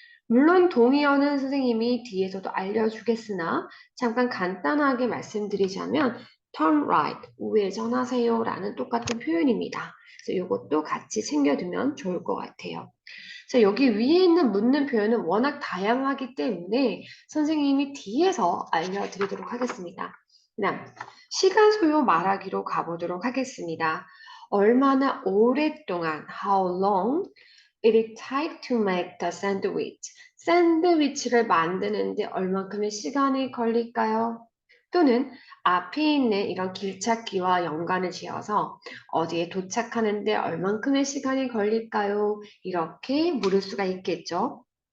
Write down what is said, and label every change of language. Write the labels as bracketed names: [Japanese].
[Korean] 물론 동의어는 선생님이 뒤에서도 알려주겠으나 잠깐 간단하게 말씀드리자면 [English] turn right, [Korean] 우회전하세요 라는 똑같은 표현입니다. 그래서 이것도 같이 챙겨두면 좋을 것 같아요. 자, 여기 위에 있는 묻는 표현은 워낙 다양하기 때문에 선생님이 뒤에서 알려드리도록 하겠습니다. 그다음 시간 소요 말하기로 가보도록 하겠습니다. 얼마나 오랫동안 [English] how long it take to make the sandwich? [Korean] 샌드위치를 만드는데 얼만큼의 시간이 걸릴까요? 또는 앞에 있는 이런 길찾기와 연관을 지어서 어디에 도착하는데 얼만큼의 시간이 걸릴까요? 이렇게 물을 수가 있겠죠.